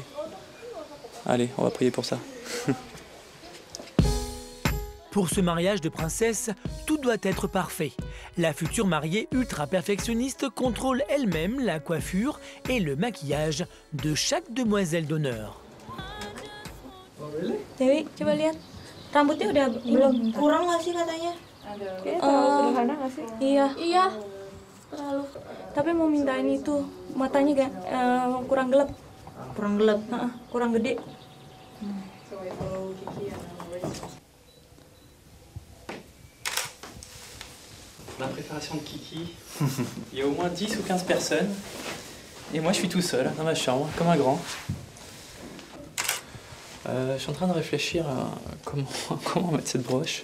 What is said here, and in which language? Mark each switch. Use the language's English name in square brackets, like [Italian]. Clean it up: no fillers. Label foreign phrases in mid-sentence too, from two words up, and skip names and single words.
[French] Allez, on va prier pour ça. Pour ce mariage de princesse, tout doit être parfait. La future mariée ultra-perfectionniste contrôle elle-même la coiffure et le maquillage de chaque demoiselle d'honneur. [Indonesian] Dewi, coba lihat. Rambutnya udah belum kurang nggak sih katanya? Sederhana nggak sih? Iya, terlalu. Tapi mau mintain itu matanya kurang gelap. Kurang gelap, kurang gede. [French] La préparation de Kiki, il y a au moins 10 ou 15 personnes. Et moi, je suis tout seul dans ma chambre, comme un grand. Je suis en train de réfléchir à comment mettre cette broche.